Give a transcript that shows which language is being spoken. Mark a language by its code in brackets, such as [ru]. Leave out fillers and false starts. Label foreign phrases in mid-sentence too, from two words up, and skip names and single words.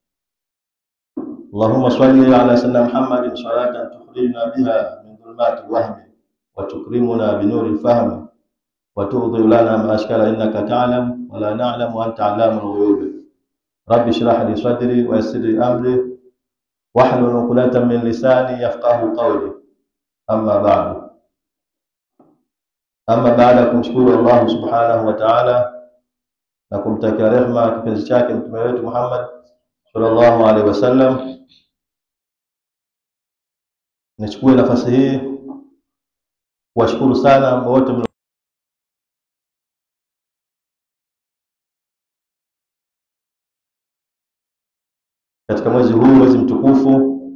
[ar] اللهم صل على سيدنا محمد صلاة تخرجنا بها من ظلمات الوهم وتكرمنا بنور الفهم وتوضي لنا ما أشكال إنك تعلم ولا نعلم وأنت علام الغيوب. رب اشرح لي صدري ويسر لي أمري واحلل عقدة من لساني يفقهوا قولي. [sw] Amma baada kumshukuru [ar] الله سبحانه وتعالى [sw] na kumtakia rehema kipenzi chake mtume wetu Muhammad [ar] صلى الله عليه وسلم, [sw] nichukue nafasi hii kuwashukuru sana wote katika mwezi huu, mwezi mtukufu,